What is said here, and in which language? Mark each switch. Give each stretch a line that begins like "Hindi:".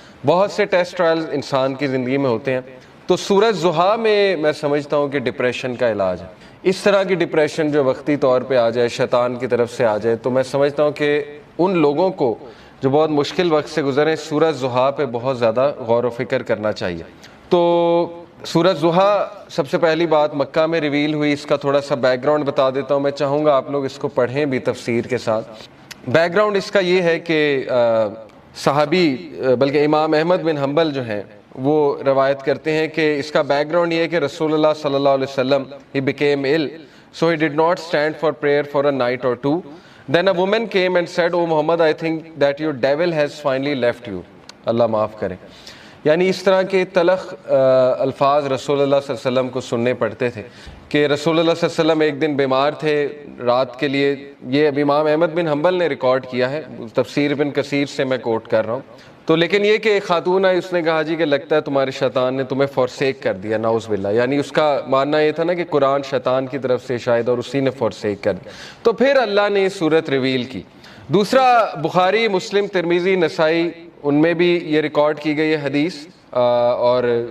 Urdu: بہت سے test trials انسان کی زندگی میں ہوتے ہیں۔ تو سورہ ضحیٰ میں سمجھتا ہوں کہ ڈپریشن کا علاج ہے۔ اس طرح کی ڈپریشن جو وقتی طور پہ آ جائے، شیطان کی طرف سے آ جائے، تو میں سمجھتا ہوں کہ ان لوگوں کو جو بہت مشکل وقت سے گزرے سورہ ضحیٰ پہ بہت زیادہ غور و فکر کرنا چاہیے۔ تو سورہ ضحیٰ سب سے پہلی بات مکہ میں ریویل ہوئی، اس کا تھوڑا سا بیک گراؤنڈ بتا دیتا ہوں، میں چاہوں گا آپ لوگ اس کو پڑھیں بھی تفسیر کے ساتھ۔ بیک گراؤنڈ اس کا یہ ہے کہ صحابی بلکہ امام احمد بن حنبل جو ہیں وہ روایت کرتے ہیں کہ اس کا بیک گراؤنڈ یہ ہے کہ رسول اللہ صلی اللہ علیہ وسلم
English: he became ill so he did not stand for prayer for a night or two. Then a woman came and said, "Oh Muhammad, I think that your devil has finally left you."
Urdu: اللہ معاف کرے۔ یعنی اس طرح کے تلخ الفاظ رسول اللہ صلی اللہ علیہ وسلم کو سننے پڑتے تھے کہ رسول اللہ صلی اللہ علیہ وسلم ایک دن بیمار تھے رات کے لیے۔ یہ اب امام احمد بن حنبل نے ریکارڈ کیا ہے، تفسیر ابن کثیر سے میں کوٹ کر رہا ہوں۔ تو لیکن یہ کہ ایک خاتون آئی، اس نے کہا جی کہ لگتا ہے تمہارے شیطان نے تمہیں فورسیک کر دیا، نعوذ باللہ۔ یعنی اس کا ماننا یہ تھا نا کہ قرآن شیطان کی طرف سے شاید اور اسی نے فورسیک کر دیا، تو پھر اللہ نے یہ صورت ریویل کی۔ دوسرا بخاری، مسلم، ترمذی، نسائی، ان میں بھی یہ ریکارڈ کی گئی ہے حدیث، اور